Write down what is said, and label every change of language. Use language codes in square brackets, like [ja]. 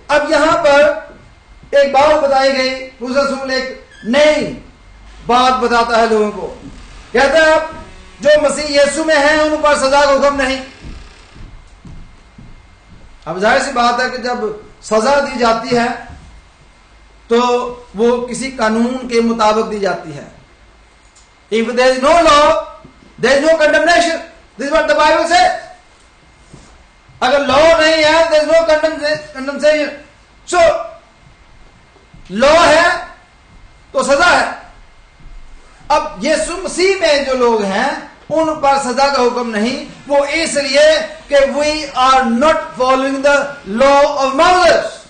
[ur] اب یہاں پر ایک بات بتائی گئی, رسول ایک نئی بات بتاتا ہے لوگوں کو. کہتا ہے اب جو مسیح یسوع میں ہیں ان پر سزا کا حکم نہیں. اب ظاہر سی بات ہے کہ جب سزا دی جاتی ہے تو وہ کسی قانون کے مطابق دی جاتی ہے. [en] If there is no law, there is no condemnation. This is what the Bible says. [ur] اگر لا نہیں ہے [en] there is no condemnation. So [ur] لا ہے تو سزا ہے. اب یسوع مسیح میں جو لوگ ہیں ان پر سزا کا حکم نہیں، وہ اس لیے کہ [en] we are not following the law of Moses.